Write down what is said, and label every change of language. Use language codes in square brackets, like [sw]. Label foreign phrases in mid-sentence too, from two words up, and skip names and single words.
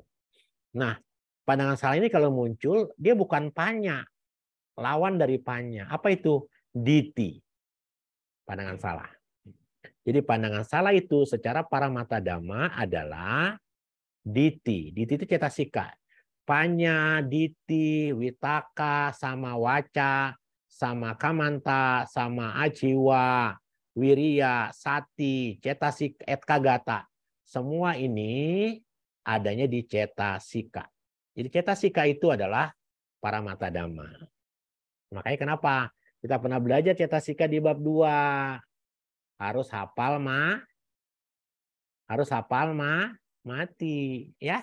[id] Nah, pandangan salah ini kalau muncul, dia bukan panya. Lawan dari panya. Apa itu? Diti. Pandangan salah. Jadi pandangan salah itu secara [pi] paramata dhamma [id] adalah diti. Diti itu cetasika. [pi] Panya, diti, witaka, sama waca, sama kamanta, sama ajiwa, wiriya, sati, cetasik, etkagata. [id] Semua ini adanya di cetasika. Jadi cetasika itu adalah [pi] paramata dhamma. [id] Makanya kenapa kita pernah belajar cetasika di bab 2. Harus hafal mati, ya.